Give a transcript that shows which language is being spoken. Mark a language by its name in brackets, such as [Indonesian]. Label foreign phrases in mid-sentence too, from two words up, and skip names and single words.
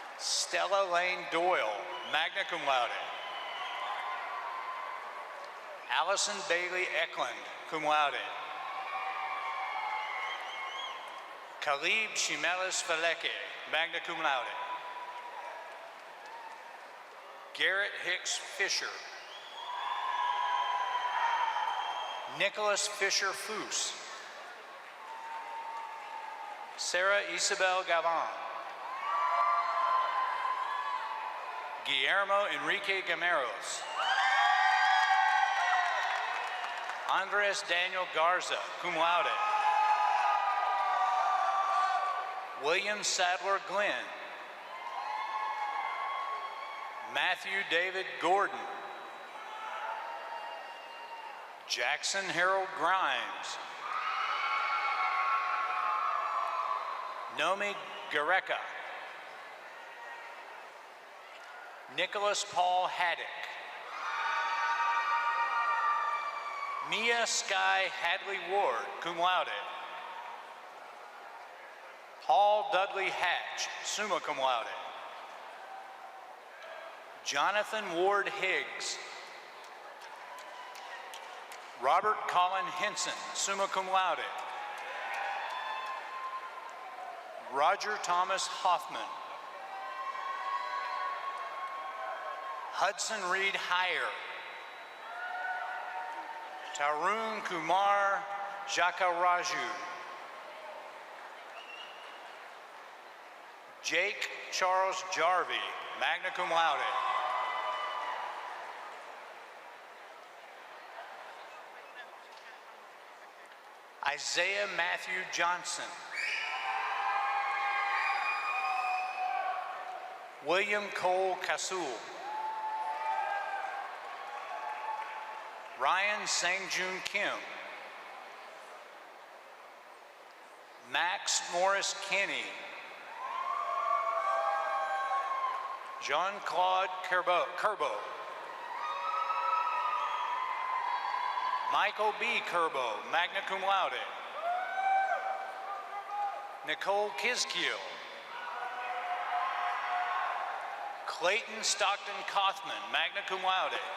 [English] Stella Lane Doyle, [Latin] magna cum laude. [English] Allison Bailey Eklund, [Latin] cum laude. [English] Khalib Shimelis Faleke, [Latin] magna cum laude. [English] Garrett Hicks Fisher. Nicholas Fisher Foos. Sarah Isabel Gavon. Guillermo Enrique Gameros. Andres Daniel Garza, [Latin] cum laude. [English] William Sadler Glenn. Matthew David Gordon. Jackson Harold Grimes. Nomi Gareka. Nicholas Paul Haddock. Mia Sky Hadley Ward, [Latin] cum laude. [English] Paul Dudley Hatch, [Latin] summa cum laude. [English] Jonathan Ward Higgs. Robert Colin Henson, [Latin] summa cum laude. [English] Roger Thomas Hoffman. Hudson Reed Heyer. Tarun Kumar Jakaraju. Jake Charles Jarvie, [Latin] magna cum laude. [English] Isaiah Matthew Johnson. William Cole Kasul. Ryan Sangjun Kim. Max Morris Kinney. Jean-Claude Kerbo. Michael B. Kerbo, [Latin] magna cum laude. [English] Nicole Kiskiel. Clayton Stockton Kothman, [Latin] magna cum laude.